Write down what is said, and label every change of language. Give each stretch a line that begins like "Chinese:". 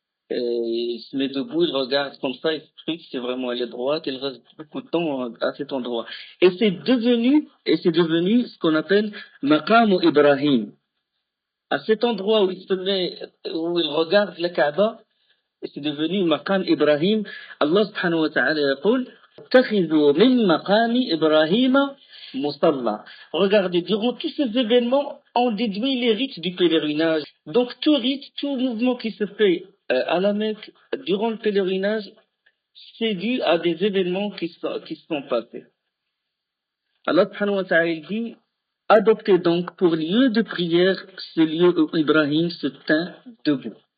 French: il se met debout, il regarde comme ça, il se truc, c'est vraiment elle est droite, il reste beaucoup de temps à cet endroit. Et c'est devenu ce qu'on appelle Maqam Ibrahim. À cet endroit où il se met, où il regarde la Kaaba, et c'est devenu Maqam Ibrahim.
Arabic: Allah subhanahu wa ta'ala يقول اتخذوا من مقام إبراهيم مصلى.
French: Regardez, durant tous ces événements, on déduit les rites du pèlerinage. Donc tout rite, tout mouvement qui se fait à la Mecque durant le pèlerinage, c'est dû à des événements qui se sont passés. Allah subhanahu wa ta'ala dit adoptez donc pour lieu de prière ce lieu où Ibrahim se tint debout.